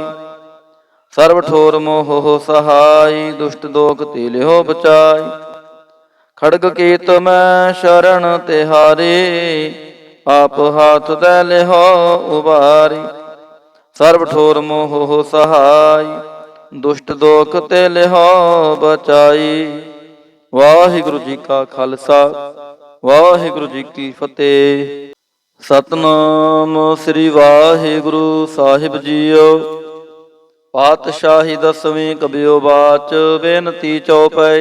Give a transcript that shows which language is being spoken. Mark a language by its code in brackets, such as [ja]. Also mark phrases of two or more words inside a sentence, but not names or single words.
[bra] सर्व ठोर मोह हो सहाय, दुष्ट दोख ते लिहो बचाई। खड़ग केत मैं शरण तिहारी, आप हाथ दै लिहो उबारी। सर्व ठोर मोह हो सहाय, दुष्ट दोख ते लिहो बचाई। [pa] ਵਾਹਿਗੁਰੂ ਜੀ ਕਾ ਖਾਲਸਾ, ਵਾਹਿਗੁਰੂ ਜੀ ਕੀ ਫਤਿਹ। ਸਤਨਾਮ ਸ੍ਰੀ ਵਾਹਿਗੁਰੂ ਸਾਹਿਬ ਜੀਓ। ਪਾਤਸ਼ਾਹੀ ਦਸਵੀਂ ਕਬਿਓ ਬਾਚ, ਬੇਨਤੀ ਚਉਪਈ।